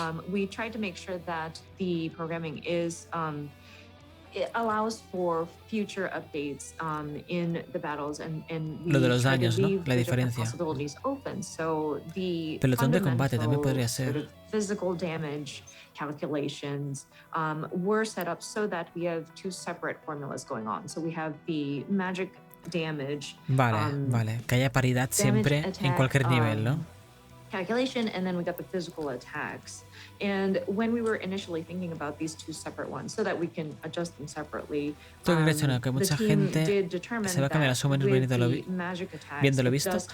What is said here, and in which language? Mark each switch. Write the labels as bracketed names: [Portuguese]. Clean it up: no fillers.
[English] We tried to make sure that the programming is it allows for future updates in the battles and [Spanish] lo de los daños, ¿no? La diferencia. Pelotón de combate también podría ser. [English] Physical damage calculations were set up so that we have two separate formulas going on. So we have the magic damage. [Spanish] Vale. Que haya paridad siempre en cualquier nivel, ¿no? [English] Calculation, and then we got the physical attacks. And when we were initially thinking about these two separate ones, so that we can adjust them separately, [Spanish] que mucha gente se va a cambiar a Summoner viéndolo visto.